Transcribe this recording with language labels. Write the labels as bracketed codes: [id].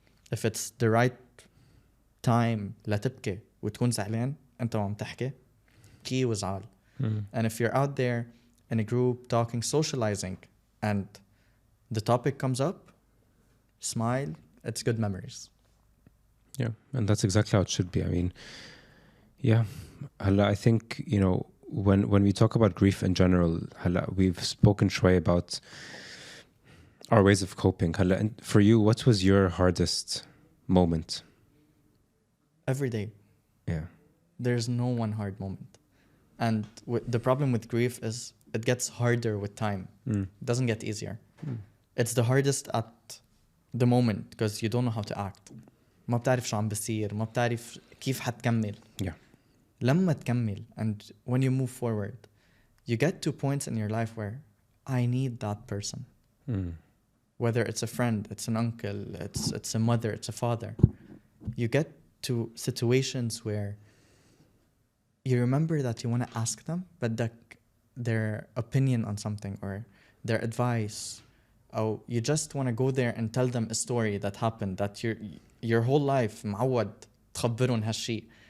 [en] If it's the right time [ar] لا تبكي وتكون زعلان أنت وعم تحكي كي وزعل. [en] And if you're out there in a group talking, socializing, and the topic comes up, smile. It's good memories. Yeah, and that's exactly how it should be. I mean, yeah, I think, you know, when we talk about grief in general, we've spoken شوي about our ways of coping. And for you, what was your hardest moment? Every day. Yeah. There's no one hard moment. And the problem with grief is it gets harder with time. It doesn't get easier. It's the hardest at the moment because you don't know how to act. [ar] ما بتعرف شو عم بصير، ما بتعرف كيف حتكمل. [en] Yeah. [ar] لما تكمل, [en] and when you move forward, you get to points in your life where I need that person. Whether it's a friend, it's an uncle, it's a mother, it's a father. You get to situations where you remember that you want to ask them, but their opinion on something or their advice, or you just want to go there and tell them a story that happened that your whole life [ar] معود تخبرهم هالشيء.